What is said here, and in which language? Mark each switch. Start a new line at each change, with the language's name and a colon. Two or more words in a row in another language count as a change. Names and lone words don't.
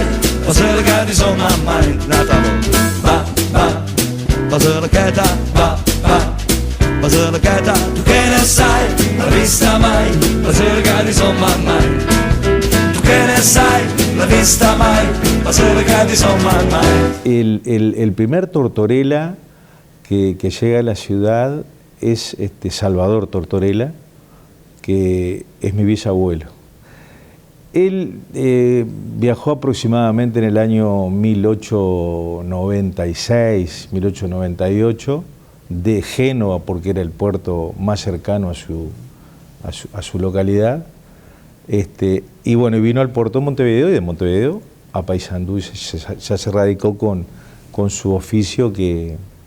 Italian: Basilicata insomma mai nata Basilicata, Basilicata, tu che ne sai, l'hai vista mai? Basilicata insomma mai. Tu che ne sai, l'hai vista mai? Basilicata insomma mai.
Spanish: El primer Tortorella que llega a la ciudad es Salvador Tortorella, que es mi bisabuelo. Él viajó aproximadamente en el año 1896, 1898, de Génova, porque era el puerto más cercano a su localidad, y bueno, vino al puerto de Montevideo, y de Montevideo a Paysandú, y ya se radicó con su oficio que